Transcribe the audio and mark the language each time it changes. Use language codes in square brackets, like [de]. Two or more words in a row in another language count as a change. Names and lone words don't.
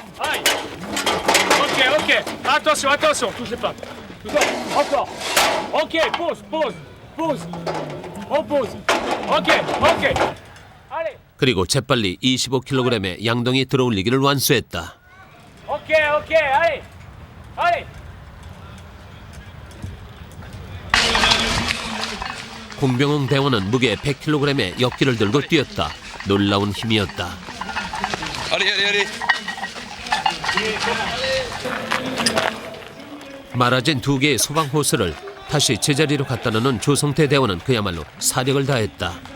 [fr] Ok, ok. Attention, attention. Touchez pas. Encore. Ok, pause, pause, pause. On pause. Ok, ok. Allez. [ko] 그리고 재빨리 25kg의 양동이 들어올리기를 완수했다. [fr] Ok, ok. Allez. Allez. [ko] 공병웅 대원은 무게 100kg의 역기를 들고 뛰었다. 놀라운 힘이었다. 말아진 2개의 소방 호스를 다시 제자리로 갖다 놓는 조성태 대원은 그야말로 사력을 다했다.